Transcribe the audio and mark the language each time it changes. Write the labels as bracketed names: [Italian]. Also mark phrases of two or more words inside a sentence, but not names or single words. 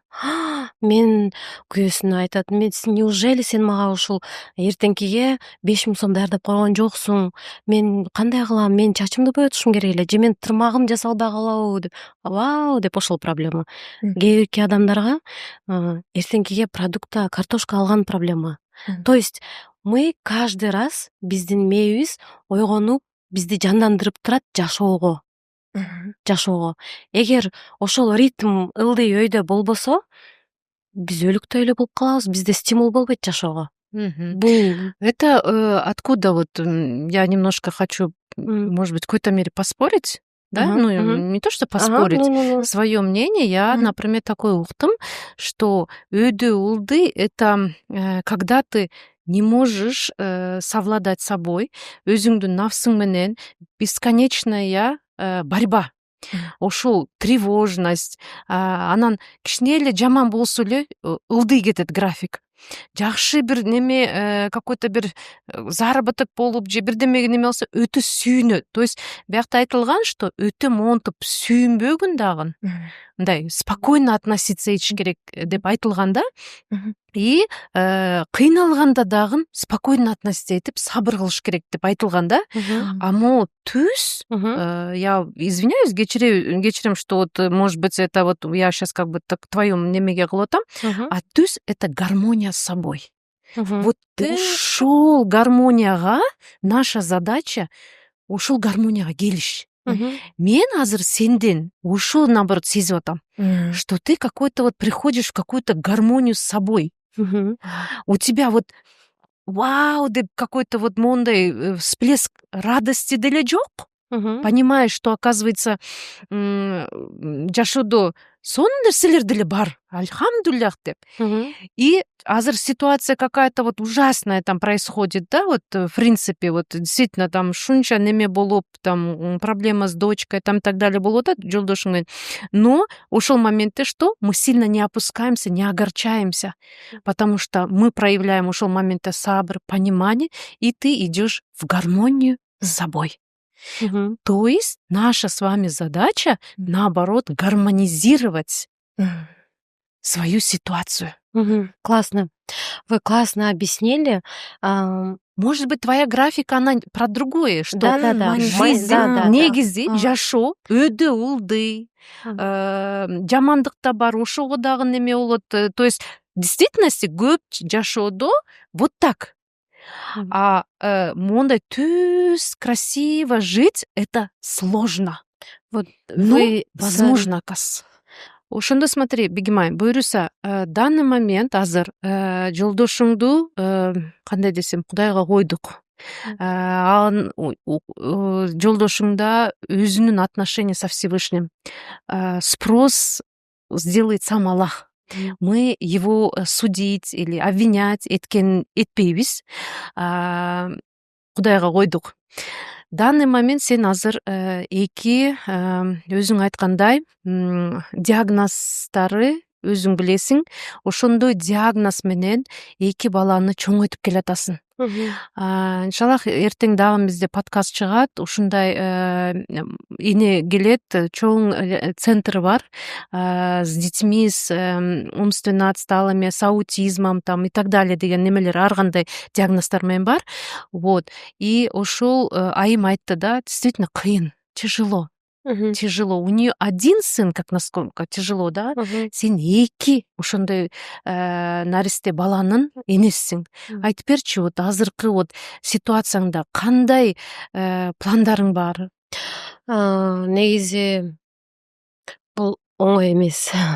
[Kyrgyz] Мен күйөөсүнө айтат, неужели сен мага ушул эртеңкиге 5000 сом даярдап койгон жоксуң? Мен кандай кылам? Мен чачымды боетушум керек эле, же мен тырмагым жасалбай калабы деп. Вау деп ошол проблема. Кээ бирки адамдарга эртеңкиге продукта картошка алган проблема. [Russian] То есть мы каждый раз [Kyrgyz] биздин мээбиз ойгонуп, бизди жандандырып турат жашоого. Эгер ошол ритм ылдый өйдө болбосо, биз өлүктөй эле болуп калабыз, бизде стимул болбойт жашоого. Бул [Russian] Это откуда вот я немножко хочу, может быть, в какой-то мере поспорить, да? Не то, что поспорить, свое мнение. Я, например, такой уктум, что [Kyrgyz] өйдө улды [Russian] — это когда ты не можешь совладать собой, [Kyrgyz] өзүңдүн нафсың менен [Russian] бесконечная борьба. [Kyrgyz] Ошол тревожность, анан кичине эле жаман болсо эле ылдый кетет график. Жакшы бир неме, какой-то бир заработок болуп же бирдеме неме болсо өтө сүйүнөт. [Russian] То есть [Kyrgyz] биякта айтылган, что өтө монтуп сүйүнбөгүн дагы мындай [Russian] спокойно относиться [Kyrgyz] этиш керек деп айтылган да. И кыйналганда дагы [Russian] спокойно относиться [Kyrgyz] этип сабыр кылыш керек деп айтылган да. А могу түз, [Russian] я извиняюсь, кечирем, что вот, может быть, это вот я сейчас как бы так твоем [Kyrgyz] немеге кылып атам, [Russian] а түз — это гармония с собой. [Kyrgyz] Вот ушул гармонияга [Russian] наша задача [Kyrgyz] ушул гармонияга келиш. Мен азыр сенден ушул наоборот сезип атам, [Russian] что ты какой-то вот приходишь в какую-то гармонию с собой. У тебя вот вау деп какой-то вот мондай всплеск радости [Kyrgyz] деле жок. [Russian] Понимаешь, что, оказывается, [Kyrgyz] жашоодо сонун нерселер деле бар, альхамдулиллах деп. [Russian] И азыр ситуация какая-то вот ужасная там происходит, да, вот в принципе, вот действительно там [Kyrgyz] шунча неме болуп, [Russian] там проблема с дочкой, там так далее [Kyrgyz] болуп атат жолдошуң менен. Но ошол моментте что? [Russian] Мы сильно не опускаемся, не огорчаемся, потому что мы проявляем [Kyrgyz] ошол моментте сабр, [Russian] понимание, и ты идешь в гармонию с собой. То есть наша с вами задача, наоборот, гармонизировать свою ситуацию. Классно. Вы классно объяснили. Может быть, твоя графика, она про другое, что Да. [Kyrgyz] жизнь негизи жашоо өдө улдый, жамандык да бар, ошого дагы неме болот. [Russian] То есть в действительности [Kyrgyz] көп жашоодо [Russian] вот так. А [Kyrgyz] мондай түз [Russian] красиво жить — это сложно. Вот Но вы возможно, оказывается. [Kyrgyz] Ошондо смотри, Бегимай, буюрса, [Russian] данный момент [Kyrgyz] азыр жолдошуңду кандай десем, Кудайга койдук. Жолдошуңда өзүнүн [Russian] отношения со Всевышним. Спрос сделает сам Аллах. Мы его судить или обвинять этпейбиз. [Kyrgyz] Кудайга койдук. [Russian] Данный момент [Kyrgyz] сен азыр эки өзүң айткандай диагноздары өзүң билесиң, ошондой диагноз менен эки баланы чоңойтуп келатасың. Иншаллах эртең дагы бизде подкаст чыгат, ушундай эне келет, чоң центр бар [Russian] с детьми с умственно отсталыми, с аутизмом там и так далее [Kyrgyz] деген немелер, ар кандай диагноздор менен бар. Вот. И ошол айым айтты да, действительно кыйын, [Russian] тяжело. Тяжело. У нее один сын, как насколько тяжело, да? [Kyrgyz] Сен эки ошондой наристе баланын энесиң. А теперчи вот азыркы вот ситуацияңда кандай пландарың бар? Негизи бул оңой эмес.